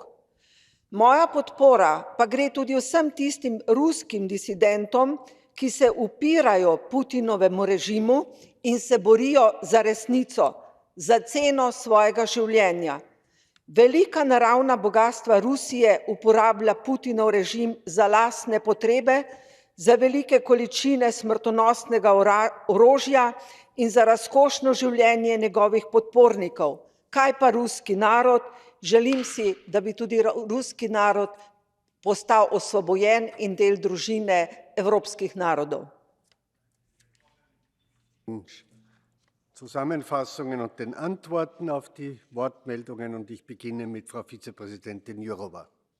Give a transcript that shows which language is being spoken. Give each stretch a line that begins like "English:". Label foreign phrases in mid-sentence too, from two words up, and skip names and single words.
Slovenian: Moja podpora pa gre tudi vsem tistim ruskim disidentom, ki se upirajo Putinovemu režimu in se borijo za resnico, za ceno svojega življenja. Velika naravna bogastva Rusije uporablja Putinov režim za lastne potrebe, za velike količine smrtonosnega orožja in za razkošno življenje njegovih podpornikov. Kaj pa ruski narod? Želim si, da bi tudi ruski narod postal osvobojen in del družine evropskih narodov.
German: Zusammenfassungen und den Antworten auf die Wortmeldungen. Und ich beginne mit Frau Vizepräsidentin Jourová.